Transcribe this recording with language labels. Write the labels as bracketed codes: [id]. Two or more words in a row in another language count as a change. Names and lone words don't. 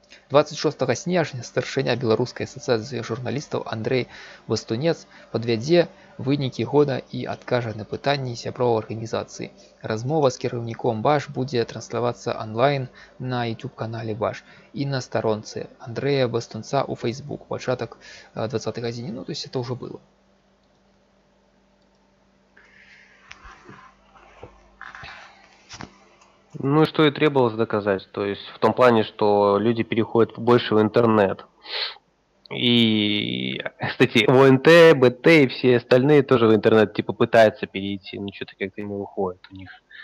[be] 26 снежня старшыня беларускай асацыяцыі журналістаў Андрэй Вастунец падвядзе вынікі года і адкажа на пытанні сяброў арганізацыі. Размова з кіраўніком БАШ будзе транслявацца онлайн на YouTube-канале БАШ і на старонцы Андрэя Вастунца ў Facebook. Пачатак 20 гадзіне, [ru] ну то есть это уже было. Ну и что и требовалось доказать. То есть в том плане, что люди переходят больше в интернет. И, кстати, ОНТ, БТ и все остальные тоже в интернет типа пытаются перейти, но что-то как-то не выходит у них.